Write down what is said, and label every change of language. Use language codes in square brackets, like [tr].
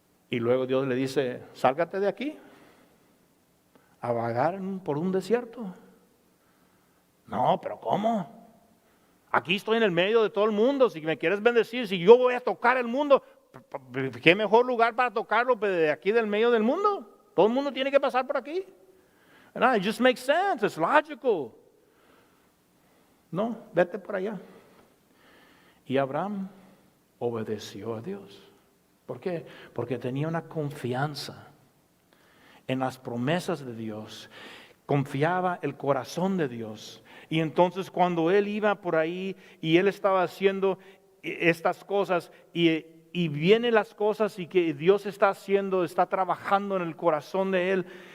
[es] Y luego Dios le dice, sálgate de aquí, a vagar por un desierto. No, pero ¿cómo? Aquí estoy en el medio de todo el mundo, si me quieres bendecir, si yo voy a tocar el mundo, ¿qué mejor lugar para tocarlo de aquí del medio del mundo? Todo el mundo tiene que pasar por aquí. [en] It just makes sense, it's logical. [es] No, vete por allá. Y Abraham obedeció a Dios. ¿Por qué? Porque tenía una confianza en las promesas de Dios. Confiaba el corazón de Dios. Y entonces cuando él iba por ahí y él estaba haciendo estas cosas y vienen las cosas y que Dios está haciendo, está trabajando en el corazón de él.